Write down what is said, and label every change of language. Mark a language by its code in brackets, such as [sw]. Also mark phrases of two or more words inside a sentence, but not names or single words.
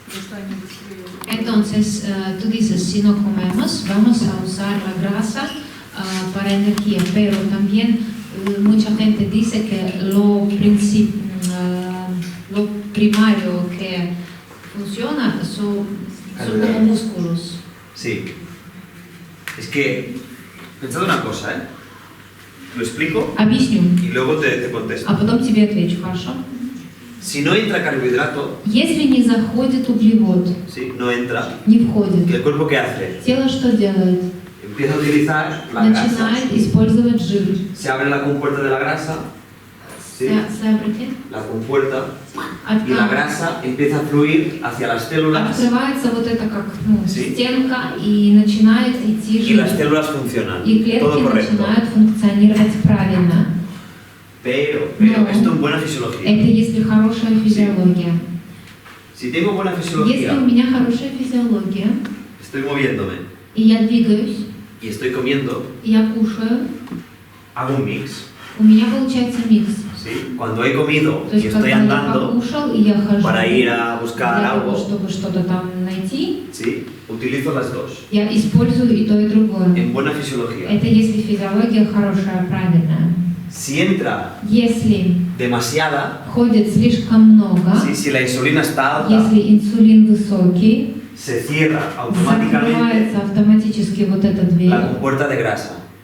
[ru] что они быстрее. [es] Entonces, tú dices, si no comemos, vamos a usar la grasa para energía, pero también mucha gente dice que lo primario que funciona son como músculos. Sí. Es que, pensad una cosa, ¿eh? Lo explico [ru] Объясню, [es] y luego te contesto. [ru] а потом тебе отвечу, хорошо? [es] Si no entra carbohidrato, [ru] Если не заходит углевод, [es] ¿sí? No entra, [ru] не входит, [es] ¿el cuerpo qué hace? [ru] тело что делает? [es] Empieza a utilizar la grasa. [ru] Начинает использовать жир. [es] Se abre la compuerta de la grasa, ¿sí? La compuerta, y la grasa empieza a fluir hacia las células [ru] Открывается вот это как [es] Sí. [ru] стенка и начинает идти [es] y [ru] жир. [es] las células funcionan. [ru] И клетки [es] Todo correcto. [ru] начинают функционировать правильно. [es] Pero No. esto en buena fisiología. [ru] Это если хорошая физиология. [es] Si tengo buena [ru] Если [es] fisiología, [ru] у меня хорошая физиология, [es] estoy moviéndome [ru] и я двигаюсь, [es] y estoy comiendo, [ru] и я кушаю, [es] hago un mix. [ru] у меня получается микс. [es] ¿Sí? Cuando he comido [ru] То [es] y [ru] есть, [es] estoy [ru] когда я [es] andando [ru] покушал, и я хожу [es] para ir a buscar [ru] для того, [es] algo, [ru] чтобы что-то там найти, [es] ¿sí? Utilizo las dos. [ru] я использую и то, и другое. [es] En buena fisiología. [ru] Это если физиология хорошая, правильная. [es] Si entra [ru] Если [es] demasiada, [ru] ходит слишком много, [es] ¿sí? Si la insulina está alta, [ru] если инсулин высокий, [es] se cierra automáticamente [ru] закрывается автоматически вот эта дверь, [es] la compuerta de grasa.